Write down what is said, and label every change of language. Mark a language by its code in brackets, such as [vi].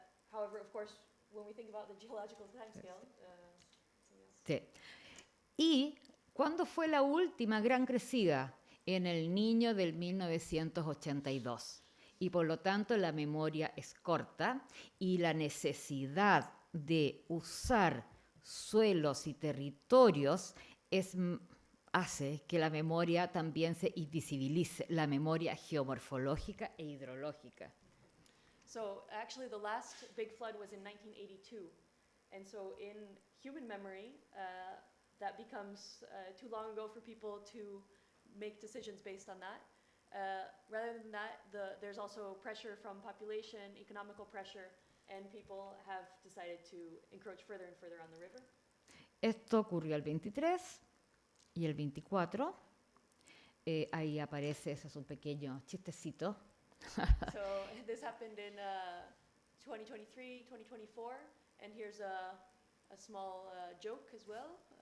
[en] However, of course, when we think about the geological timescale, [es] Sí. ¿Y cuándo fue la última gran crecida? En el Niño del 1982. Y por lo tanto la memoria es corta y la necesidad de usar suelos y territorios hace que la memoria también se invisibilice, la memoria geomorfológica e hidrológica. [en] So actually the last big flood was in 1982. And so in human memory, that becomes too long ago for people to make decisions based on that. Rather than that, there's also pressure from population, economical pressure, and people have decided to encroach further and further on the river. [es] Esto ocurrió el 23 y el 24. Ahí aparece, ese es un pequeño chistecito. [en] So this happened in 2023, 2024, and here's a small joke as well.